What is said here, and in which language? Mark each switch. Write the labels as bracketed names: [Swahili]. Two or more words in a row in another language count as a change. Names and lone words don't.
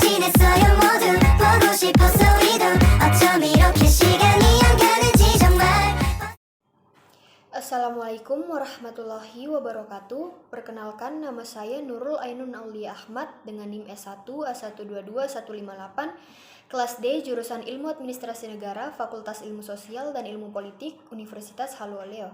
[Korean] 있어요 모두 보고 싶었어 우리도 어쩜 이렇게 시간이 안 가는지 정말. [Arabic] السلام عليكم ورحمة الله وبركاته. [Indonesian] Perkenalkan, nama saya Nurul Ainun Aulia Ahmad dengan NIM S1 A122158, kelas D, jurusan Ilmu Administrasi Negara, Fakultas Ilmu Sosial dan Ilmu Politik, Universitas Haluoleo.